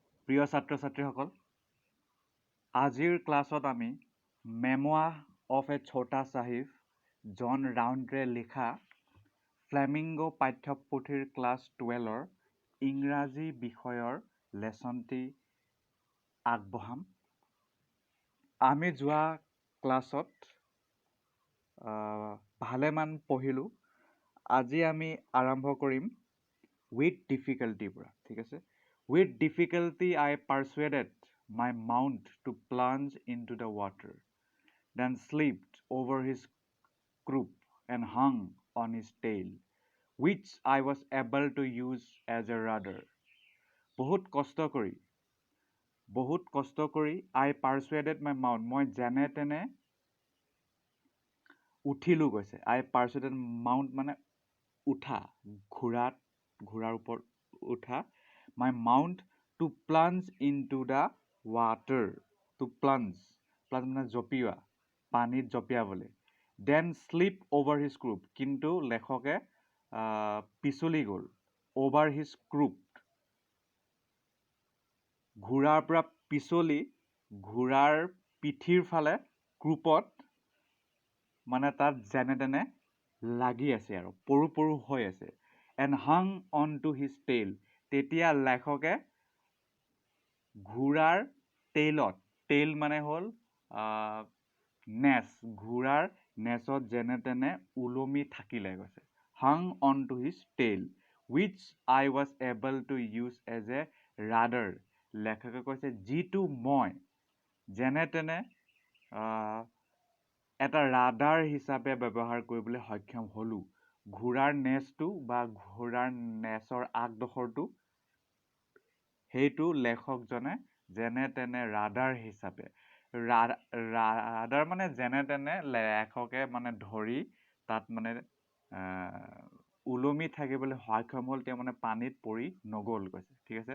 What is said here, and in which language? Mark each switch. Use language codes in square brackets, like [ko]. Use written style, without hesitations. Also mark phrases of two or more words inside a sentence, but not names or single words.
[as] প্ৰিয় ছাত্ৰ ছাত্ৰীসকল, আজিৰ ক্লাছত আমি মেমোয়াৰ অফ এ ছোটা চাহিব জন ৰাউণ্ডে লিখা ফ্লেমিংগো পাঠ্যপুথিৰ ক্লাছ 12ৰ ইংৰাজী বিষয়ৰ লেচনটি আগবঢ়াম। আমি যোৱা ক্লাছত ভালেমান পঢ়িলোঁ। আজি আমি আৰম্ভ কৰিম [en] with difficulty [as] পৰা, ঠিক আছে? [en] With difficulty I persuaded my mount to plunge into the water, then slipped over his croup and hung on his tail, which I was able to use as a rudder. [as] বহুত কষ্ট কৰি [en] I persuaded my mount, [as] মই যেনে তেনে উঠিলোঁ কৈছে। [en] I persuaded mount [as] মানে উঠা, ঘোঁৰাৰ ওপৰত উঠা, [en] my mount to plunge into the water, to plunge [as] মানে জঁপিওৱা, পানীত জঁপিয়াবলৈ, [en] then slip over his croup, [as] কিন্তু লেখকে পিছলি গ'ল, [en] over his croup, [as] ঘোঁৰাৰ পৰা পিছলি ঘোঁৰাৰ পিঠিৰ ফালে ক্ৰুপত মানে তাত যেনে তেনে লাগি আছে আৰু পৰু হৈ আছে, [en] and hung on to his tail, [as] তেতিয়া লেখকে ঘোঁৰাৰ টেইল মানে হ'ল নেচ, ঘোঁৰাৰ নেচত যেনে তেনে ওলমি থাকিলে কৈছে, [en] hung on to his tail, which I was able to use as a rudder, [as] লেখকে কৈছে যিটো মই যেনে তেনে এটা ৰাডাৰ হিচাপে ব্যৱহাৰ কৰিবলৈ সক্ষম হ'লোঁ। ঘোঁৰাৰ নেচটো বা ঘোঁৰাৰ নেচৰ আগডোখৰটো সেইটো লেখকজনে যেনে তেনে ৰাডাৰ হিচাপে, ৰাডাৰ মানে যেনে তেনে লেখকে মানে ধৰি তাত মানে ওলমি থাকিবলৈ সক্ষম হ'ল, তেওঁ মানে পানীত পৰি নগ'ল কৈছে, ঠিক আছে?